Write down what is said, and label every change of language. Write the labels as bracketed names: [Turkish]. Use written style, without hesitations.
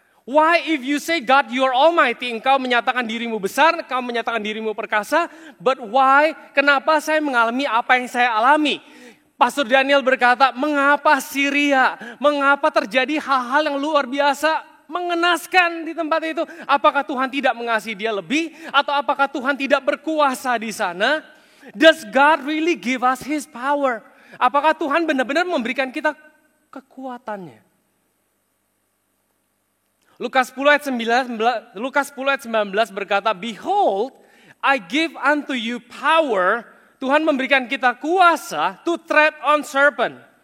[English] Why if you say God you are almighty, [Indonesian] engkau menyatakan dirimu besar, engkau menyatakan dirimu perkasa, [English] but why, [Indonesian] kenapa saya mengalami apa yang saya alami? Pastor Daniel berkata, mengapa Syria, mengapa terjadi hal-hal yang luar biasa, mengenaskan di tempat itu? Apakah Tuhan tidak mengasihi dia lebih? Atau apakah Tuhan tidak berkuasa di sana? [English] Does God really give us His power? [Indonesian] Apakah Tuhan benar-benar memberikan kita kekuatannya? Lukas 10 ayat 19 berkata, [English] Behold, I give unto you power. [Indonesian] Tuhan memberikan kita kuasa [English] to tread on serpent.